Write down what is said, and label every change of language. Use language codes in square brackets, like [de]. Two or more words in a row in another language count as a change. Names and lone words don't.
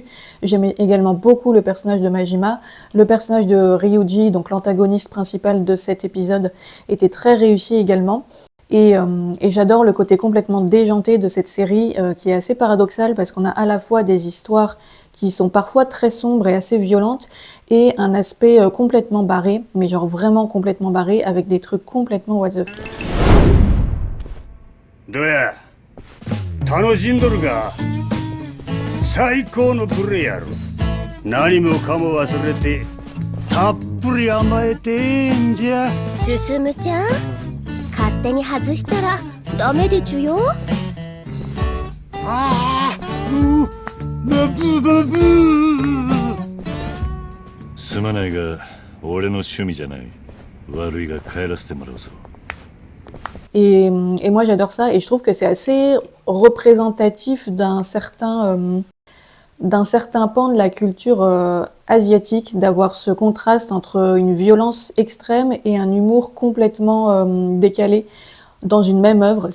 [fr] J'aimais également beaucoup le personnage de Majima. Le personnage de Ryuji, donc l'antagoniste principal de cet épisode, était très réussi également. Et j'adore le côté complètement déjanté de cette série qui est assez paradoxal parce qu'on a à la fois des histoires qui sont parfois très sombres et assez violentes et un aspect complètement barré, mais genre vraiment complètement barré avec des trucs complètement [en] what the fuck. [ja] どや楽しんどるが最高のプレイやろ何もかも忘れてたっぷり甘えてえんじゃ進むちゃん勝手に外したらダメでちゅよああバブバブすまないが俺の趣味じゃない悪いが帰らせてもらうぞ [fr] Et moi j'adore ça et je trouve que c'est assez représentatif d'un certain pan de la culture asiatique, d'avoir ce contraste entre une violence extrême et un humour complètement décalé dans une même œuvre.